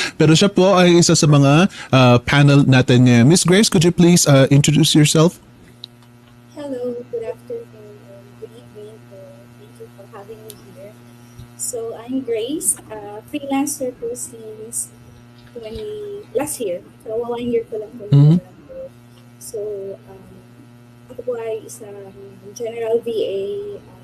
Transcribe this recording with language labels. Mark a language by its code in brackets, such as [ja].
[tl] Pero siya po ay isa sa mga panel natin ngayon. [en] Miss Grace, could you please introduce yourself? Hello, good afternoon, and good evening to you for having me here. So I'm Grace, freelancer po since last year. [tl] So 1 year ko lang po ng Mhm. [en] November. [tl] So ako po ay isang general VA.